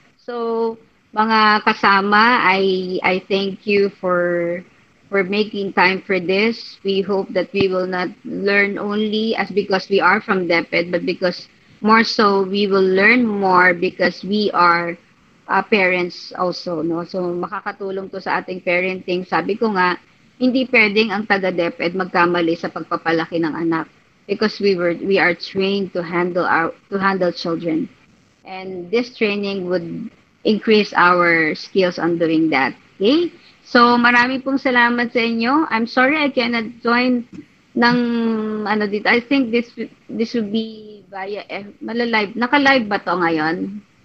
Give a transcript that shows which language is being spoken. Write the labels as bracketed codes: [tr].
[en] So, mga kasama, I thank you for making time for this. We hope that we will not learn only as because we are from DepEd, but because more so we will learn more because we are parents also, no? [tl] So makakatulong to sa ating parenting. Sabi ko nga, hindi pwedeng ang taga-DepEd magkamali sa pagpapalaki ng anak because we are trained to handle children. [en] And this training would increase our skills on doing that. Okay? So marami pong salamat sa inyo. I'm sorry I cannot join ng dito. I think this would be via malalive. [tl] Naka-live ba to ngayon?